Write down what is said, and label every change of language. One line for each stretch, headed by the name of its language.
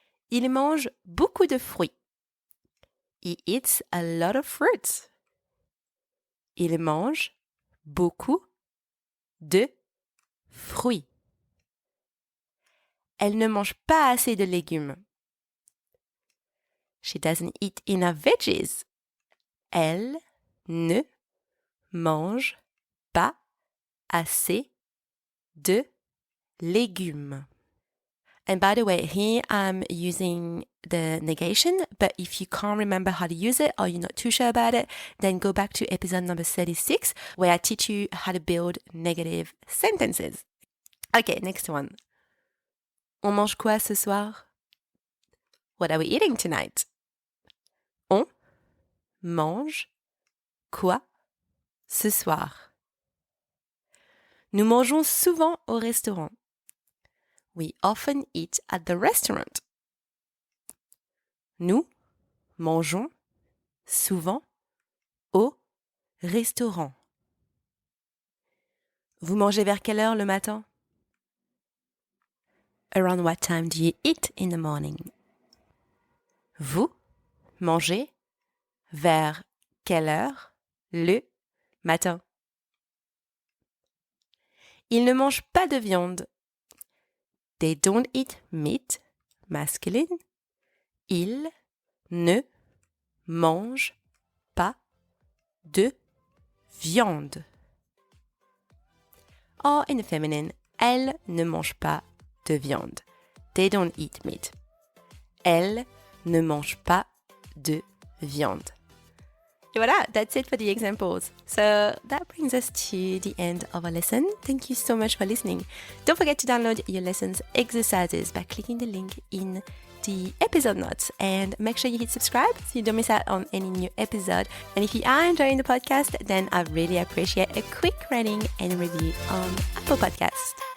French: Il mange beaucoup de fruits.
English: He eats a lot of fruits.
French: Il mange beaucoup de fruits. Elle ne mange pas assez de légumes.
English: She doesn't eat enough veggies.
French: Elle ne mange pas assez de légumes.
English: And by the way, here I'm using the negation, but if you can't remember how to use it or you're not too sure about it, then go back to episode number 36 where I teach you how to build negative sentences. Okay, next one.
French: On mange quoi ce soir?
English: What are we eating tonight?
French: On mange quoi ce soir? Nous mangeons souvent au restaurant.
English: We often eat at the restaurant.
French: Nous mangeons souvent au restaurant. Vous mangez vers quelle heure le matin?
English: Around what time do you eat in the morning?
French: Vous mangez vers quelle heure le matin? Ils ne mangent pas de viande.
English: They don't eat meat, masculine.
French: Ils ne mangent pas de viande.
English: Or in the feminine,
French: Elles ne mangent pas de viande.
English: They don't eat meat.
French: Elles ne mangent pas de viande.
English: Et voilà, that's it for the examples. So that brings us to the end of our lesson. Thank you so much for listening. Don't forget to download your lessons exercises by clicking the link in the episode notes, and make sure you hit subscribe so you don't miss out on any new episode. And if you are enjoying the podcast, then I really appreciate a quick rating and review on Apple Podcasts.